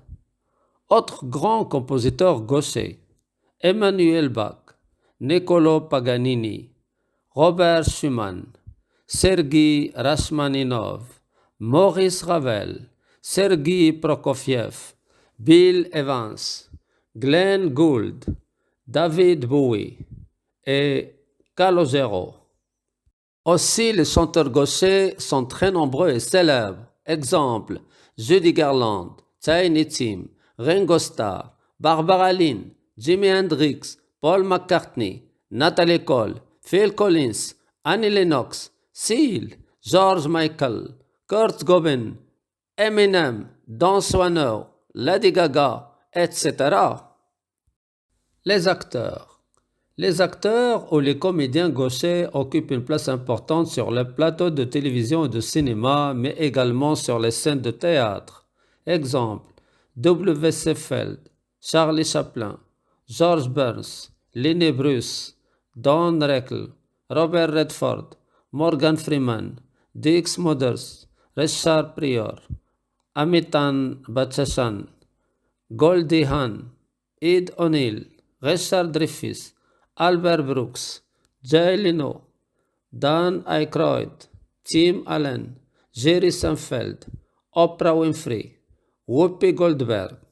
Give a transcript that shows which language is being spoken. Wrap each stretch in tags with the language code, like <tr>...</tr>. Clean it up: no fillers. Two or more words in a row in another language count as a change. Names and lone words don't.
<fr>Autres grands compositeurs gauchers: Emmanuel Bach, Niccolò Paganini, Robert Schumann, Sergueï Rachmaninov, Maurice Ravel, Sergueï Prokofiev, Bill Evans, Glenn Gould, David Bowie et Calogero. Aussi, les chanteurs gauchers sont très nombreux et célèbres. Exemple: Judy Garland, Tiny Tim, Ringo Starr, Barbara Lynn, Jimi Hendrix, Paul McCartney, Natalie Cole, Phil Collins, Annie Lennox, Seal, George Michael, Kurt Cobain, Eminem, Don Swanner, Lady Gaga, etc. Les acteurs. Les acteurs ou les comédiens gauchers occupent une place importante sur les plateaux de télévision et de cinéma, mais également sur les scènes de théâtre. Exemple: W.C. Feld, Charlie Chaplin, George Burns, Lenny Bruce, Don Rickles, Robert Redford, Morgan Freeman, Dix Mothers, Richard Pryor, Amitabh Bachchan, Goldie Hawn, Ed O'Neill, Richard Dreyfuss, Albert Brooks, Jay Leno, Dan Aykroyd, Tim Allen, Jerry Seinfeld, Oprah Winfrey, Whoopi Goldberg,</fr>